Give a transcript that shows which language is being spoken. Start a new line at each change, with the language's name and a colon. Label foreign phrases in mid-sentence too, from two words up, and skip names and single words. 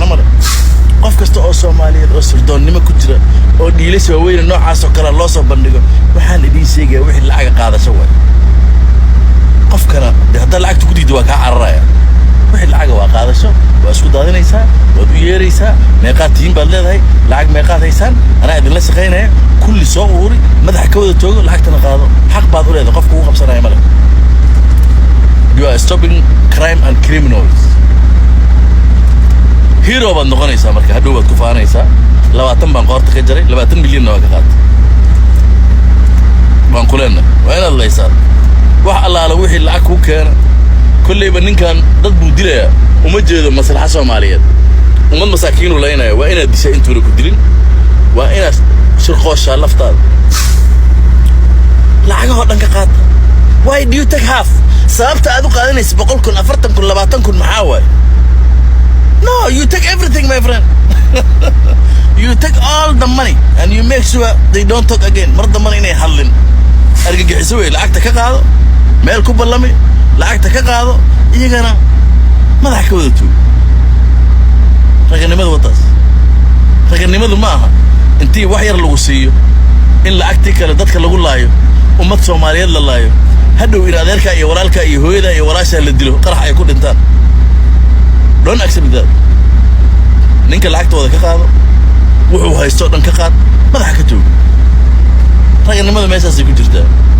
Somali: male qof kasta oo Soomaaliyeed oo sirdoonnimo ku jira oo dhiilis waaweyn noocaas oo kale loo soo bandhigo waxaan idin sheegay wixii lacag qaadasho way qofkana hadda lacagtu ku diido waa ka cararaya wixii lacag waa qaadasho waa isku daadinaysaa waad u yeeraysaa meeqaad tiin baad leedahay lacag meeqaad haysan ana idin la shaqeynaya kulli soo uuri madax ka wada toogo lacagtana qaado xaq baad u leedahay qofku uu qabsanaya male
English: you are stopping crime and criminals
Somali: hero baad noqonaysaa marka hadhow baad ku faanaysaa 20 baan qoorta ka jaray 20 milyan waa ka qaatay baan kuleenna waa inaad leeysaa wax allaala wixii lacag ku keena kullayba ninkan dad buu dilayaa uma jeedo maslaxa Soomaaliyeed ummad masaakiin u leeynaya waa inaad dishay intuu ku dilin waa inaad shirqoosha laftaada lacagaha dhan ka qaata
English: why do you take half
Somali: sababta aad u qaadanaysid 100,000 40,000 20,000 maxaa waay no
English: you take everything my friend you take all the money and you make sure they don't talk again
Somali: mar dambe inay hadlin argagixiso way lacagta ka qaado meel ku ballami lacagta ka qaado iyagana madax ka wada tuug raganimadu wadaas raganimadu ma aha intii wax yar lagu siiyo in lacagtii kale dadka lagu laayo ummad Soomaaliyeed la laayo hadhow in adeerka iyo walaalka iyo hooyada iyo walaasha la dilo qarax ay ku dhintaan
English: don't accept that
Somali: ninka lacagtooda ka qaado wuxuu haysto dhan ka qaad madax ka tuug raganimadu meeshaas ay ku jirtaa